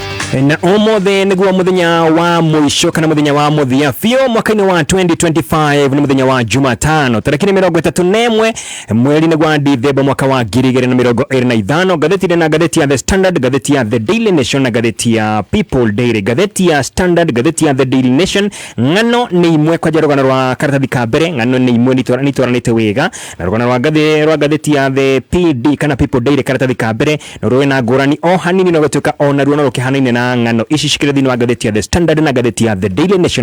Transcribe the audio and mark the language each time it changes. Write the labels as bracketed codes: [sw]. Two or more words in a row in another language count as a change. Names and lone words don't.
[ki] Na omothe niguo muthenya wa mwisho kana muthenya wa muthia fio mwaka-ini wa 2025 ni muthenya wa Jumatano tariki 31 mweri wa Dithemba mwaka wa 2025. [sw] Gazeti ya The Standard, gazeti ya The Daily Nation na gazeti ya People Daily. [ki] Gazeti ya Standard, gazeti ya The Daily Nation ngano ni imwe kwa rugano rwa karatathi ka mbere, ngano ni imwe nitwaranite wega na rugano rwa gazeti ya The PD kana People Daily karatathi ka mbere no rwena ngurani o hanini no gutuka ona ruo no rukihanaine na ngano ici cikire thini wa gazeti ya The Standard na gazeti ya The Daily Nation.